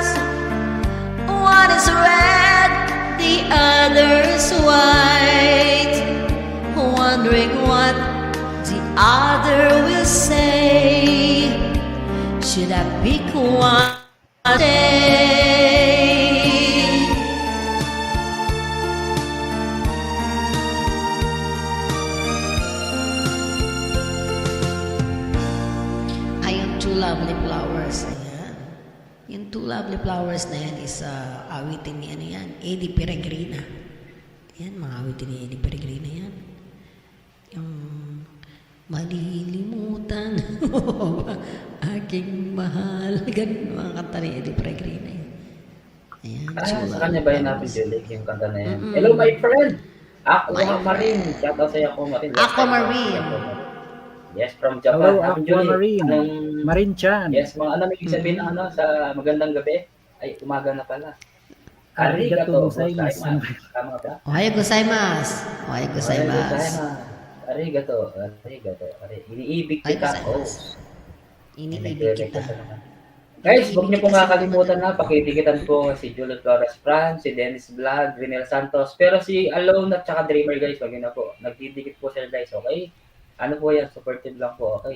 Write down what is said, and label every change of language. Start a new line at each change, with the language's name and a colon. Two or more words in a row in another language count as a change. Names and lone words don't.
English: One is red, the other's white. Wondering what the other will say. Should I pick one day?
Filipino: Ay, yung two lovely flowers. Ayan. Yung two lovely flowers na yan is awitin ni ano yan, Eddie Peregrina. Ayan, mga awitin ni Eddie Peregrina yan. Yung malilimutan aking mahal. Ganun mga kanta ni Eddie Peregrina yan. Ayan, Sa kanya ba yun natin, Julie, yung kanta na yan?
English: Hello, my friend! Aquamarine. Shout out sa Aquamarine. Aquamarine. Yes, from Japan. Hello, Happy Julie. Aquamarine.
Filipino: Anong- Marin-chan. Yes, mga ano, may sabihin ng ano, sa magandang gabi. Ay, umaga na pala.
Japanese: ありがとうございます.
Filipino: Tama ba?
Japanese: おはようございます。おはようございます. Arigato.
Filipino: Iniibig kita. Oh. Iniibig kita. Guys, huwag niyo pong kakalimutan na pakitikitan po si Juliet Flores Fran, si Dennis Vlog, Rinel Santos. Pero si Alone at saka Dreamer guys, wag yun na po. Nagdidikit po sila guys, okay? Ano po yan, supportive lang po, okay?